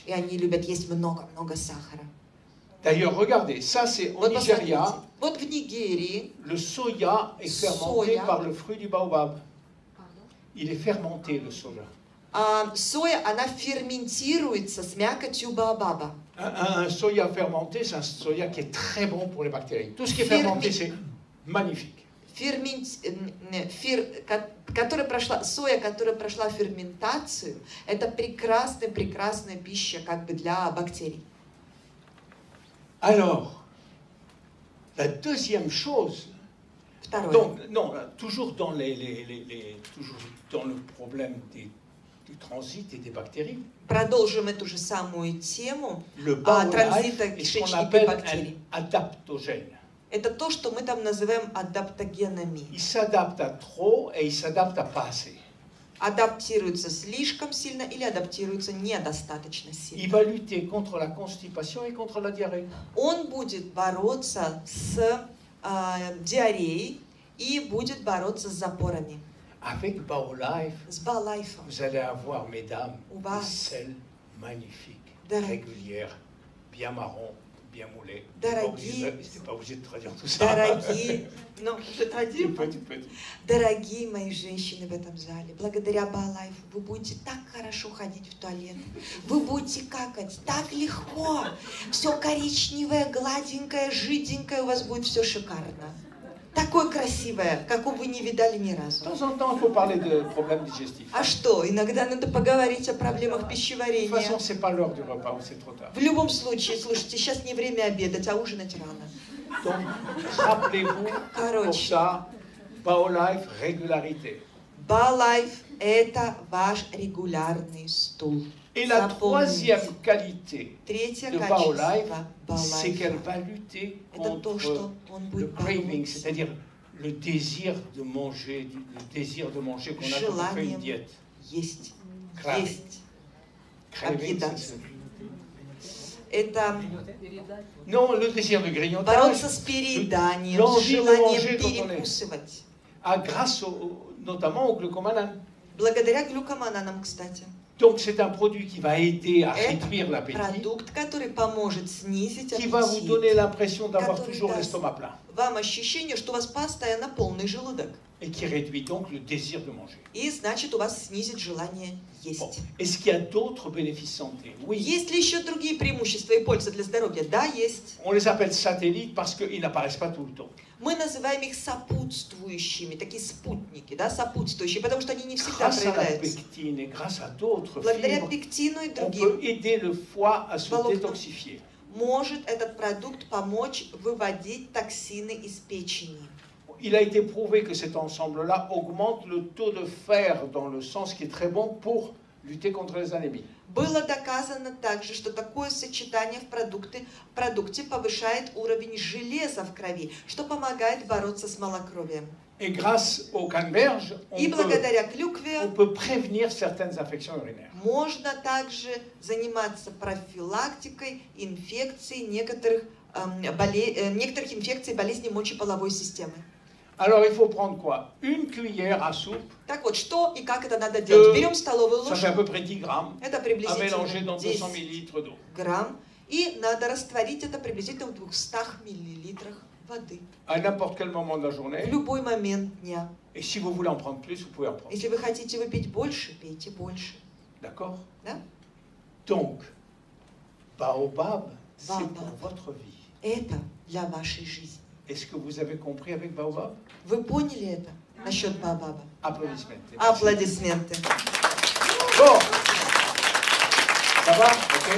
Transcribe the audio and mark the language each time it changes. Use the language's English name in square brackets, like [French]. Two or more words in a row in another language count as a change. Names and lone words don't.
[Russian] И они любят есть много-много сахара. [French] D'ailleurs, regardez, ça c'est au [Russian] Вот посмотрите, [French] Nigeria. [Russian] вот в Нигерии [French] Le soya est fermenté Soya. par le fruit du baobab. Il est fermenté, le soja. [Russian] соя, она ферментируется с мякотью баобаба. [French] Un soya fermenté, c'est un soya qui est très bon pour les bactéries. Tout ce qui est fermenté, c'est magnifique. [Russian] Соя, которая прошла ферментацию, это прекрасная пища как бы для бактерий. [French] Alors, la deuxième chose, [Russian] Второе. [French] donc, non, toujours dans, toujours dans le problème du transit et des bactéries, [Russian] Продолжим эту же самую тему [French] le bowel [Russian] транзита [French] est ce qu'on [Russian] кишечника и [French] appelle [Russian] бактерий. [French] un adaptogène. [Russian] Это то, что мы там называем адаптогенами. [French] Il s'adapte à trop et il s'adapte à pas assez. [Russian] Адаптируется слишком сильно или адаптируется недостаточно [French] Il [Russian] сильно. [French] va lutter contre la constipation et contre la diarrhée. [Russian] Он будет бороться с диареей и будет бороться с запорами. [French] Avec Baolife, [Russian] С Балайфом. [French] vous allez avoir, mesdames, Ou bas. des selles magnifiques, Dara- régulières, bien marron, bien moulées. [Russian] Дорогие. [French] C'est pas obligé de traduire tout ça. [Russian] Дорогие, ну, [French] Tu peux. [Russian] дорогие мои женщины в этом зале, благодаря Балайфу вы будете так хорошо ходить в туалет, вы будете какать так легко, все коричневое, гладенькое, жиденькое, у вас будет все шикарно. Такое красивое, какого вы не видали ни [French] De [Russian] разу. [French] temps en temps, il faut parler de problèmes digestifs. [Russian] А что, иногда надо поговорить о проблемах [French] De toute [Russian] пищеварения. [French] façon, c'est pas l'heure du repas ou c'est trop tard. [Russian] В любом случае, слушайте, сейчас не время обедать, а ужинать рано. [French] Donc, rappelez-vous, pour [Russian] Короче, [French] ça, Baolife, régularité. [Russian] Балайф – это ваш регулярный стул. [French] Et la [Russian] Запомните. [French] troisième qualité [Russian] Третье [French] de [Russian] качество [French] Baolife, c'est qu'elle [Russian] Балайфа [French] va lutter – [Russian] это то, [French] contre [Russian] что он [French] le [Russian] будет [French] craving, [Russian] бороться [French] c'est-à-dire le désir de manger, qu'on a quand on fait une [Russian] желанием [French] diète. [Russian] есть. [French] Craving. [Russian] Есть. [French] Craving, [Russian] Объедаться. [French] c'est- [Russian] Это [French] Non, le désir de grignotage. [Russian] бороться с перееданием, с [French] l'envie de [Russian] желанием [French] manger quand on est- [Russian] перекусывать. [French] Grâce notamment au glucomanane. [Russian] Благодаря глюкомананам, кстати. [French] Donc c'est un produit qui va aider à [Russian] Это [French] réduire l'appétit, [Russian] продукт, который поможет снизить [French] qui va vous [Russian] аппетит. [French] donner l'impression d'avoir [Russian] Который [French] toujours [Russian] даст [French] l'estomac plein [Russian] вам ощущение, что у вас постоянно полный желудок. [French] et qui réduit donc le désir de manger. [Russian] И значит, у вас снизит желание [French] Bon. [Russian] есть. [French] Est-ce qu'il y a d'autres bénéfices santé? Oui. [Russian] Есть ли еще другие преимущества и пользы для здоровья? Да, есть. [French] On les appelle satellites parce qu'ils n'apparaissent pas tout le temps. [Russian] Мы называем их сопутствующими, такие спутники, да, сопутствующие, потому что они не всегда [French] Grâce à la [Russian] проявляются. [French] pectine et grâce à d'autres [Russian] Благодаря [French] fibres, [Russian] пектину и [French] on [Russian] другим [French] peut aider le foie à se [Russian] Волокна. [French] détoxifier. [Russian] может этот продукт помочь выводить токсины из печени. [French] Il a été prouvé que cet ensemble-là augmente le taux de fer dans le sang, ce qui est très bon pour lutter contre les anémies. [Russian] Было доказано также, что такое сочетание в продукте повышает уровень железа в крови, что помогает бороться с малокровием. [French] Et grâce au canneberge, [Russian] И благодаря клюкве [French] on peut prévenir certaines infections urinaires. [Russian] можно также заниматься профилактикой инфекций некоторых инфекций болезней мочеполовой системы. [French] Alors il faut prendre quoi? Une cuillère à soupe, [Russian] Так вот, что и как это надо делать? Берем столовую [French] ça fait à [Russian] ложку, [French] peu près 10 grammes, [Russian] это [French] à mélanger [Russian] приблизительно [French] dans 200 [Russian] 10 [French] millilitres d'eau. [Russian] грамм, и надо растворить это приблизительно в 200 миллилитрах воды. [French] À n'importe quel moment de la [Russian] В [French] journée. [Russian] любой момент дня. [French] Et si vous voulez en prendre plus, vous pouvez en prendre. [Russian] Если вы хотите выпить больше, пейте больше. [French] D'accord? [Russian] Да? [French] Donc, Baobab, C'est pour votre vie. [Russian] Это для вашей жизни. [French] Est-ce que vous avez compris avec Baobab? [Russian] Вы поняли это насчет Баобаба? [French] Applaudissements. [Russian] Аплодисменты. [French] Bon. Ça va? [Russian] Ok.